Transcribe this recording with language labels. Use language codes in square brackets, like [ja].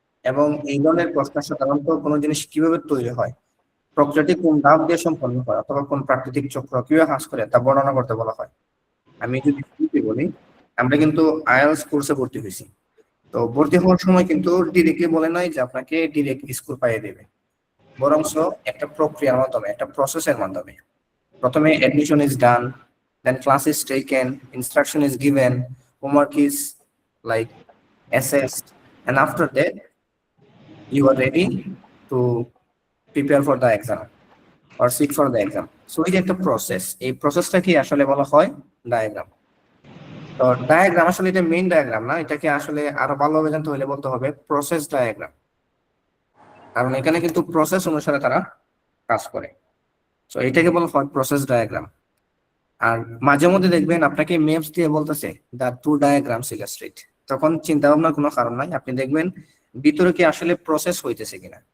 [bn] এবং এই ধরনের প্রশ্ন সাধারণত কোনো জিনিস কিভাবে তৈরি হয়, প্রক্রিয়াটি কোন ধাপ দিয়ে সম্পন্ন হয়, অথবা কোন প্রাকৃতিক চক্র কিভাবে হ্রাস করে তা বর্ণনা করতে বলা হয়। আমি যদি শুরুতে বলি, আমরা কিন্তু আইএলটিএস কোর্সে ভর্তি হয়েছি। তো ভর্তি হওয়ার সময় কিন্তু ডিরেক্টলি বলে নাই যে আপনাকে ডিরেক্ট স্কুল পাইয়ে দেবে, বরঞ্চ একটা প্রক্রিয়ার মাধ্যমে, একটা প্রসেসের মাধ্যমে। প্রথমে [en] admission is done, then class is taken, instruction is given, homework is like assessed, and after that you are ready to prepare for the exam or sit for the exam. [bn] So এই যে একটা process, এই প্রসেসটা কি আসলে বলা হয় diagram. তো ডায়াগ্রাম আসলে এটা মেইন ডায়াগ্রাম না, এটাকে আসলে আরো ভালোভাবে জানতে হলে বলতে হবে প্রসেস ডায়াগ্রাম, কারণ এখানে কিন্তু প্রসেস অনুসারে তারা কাজ করে। তো এটাকে বলা হয় প্রসেস ডায়াগ্রাম। আর মাঝে মধ্যে দেখবেন আপনাকে ম্যাপস দিয়ে বলতেছে [en] the two diagrams illustrate, [bn] তখন চিন্তা ভাবনার কোনো কারণ নাই, আপনি দেখবেন ভিতরে কি আসলে প্রসেস হইতেছে কিনা।